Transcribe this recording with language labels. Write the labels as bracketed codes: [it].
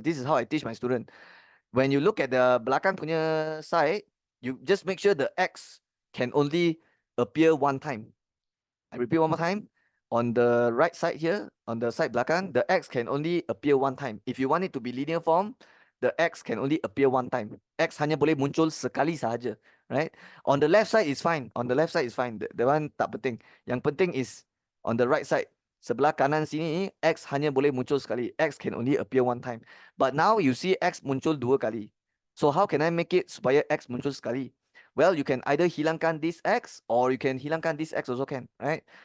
[en] This is how I teach my student. When you look at the [ms] belakang punya [en] side, you just make sure the x can only appear one time. I repeat one more time. On the right side here, on the side [ms] belakang, [en] the x can only appear one time. If you want it to be linear form, the x can only appear one time. [ms] X hanya boleh muncul sekali sahaja, [en] right? On the left side is fine. On the left side is fine. The one [ms] tak penting. Yang penting [en] is on the right side. [ms] Sebelah kanan sini, x hanya boleh muncul sekali. [en] X can only appear one time. But now you see x [ms] muncul dua kali. [en] So how can I make it [ms] supaya x muncul sekali? [en] Well, you can either [ms] hilangkan [en] this x or you can [ms] hilangkan [en] this x also can, right?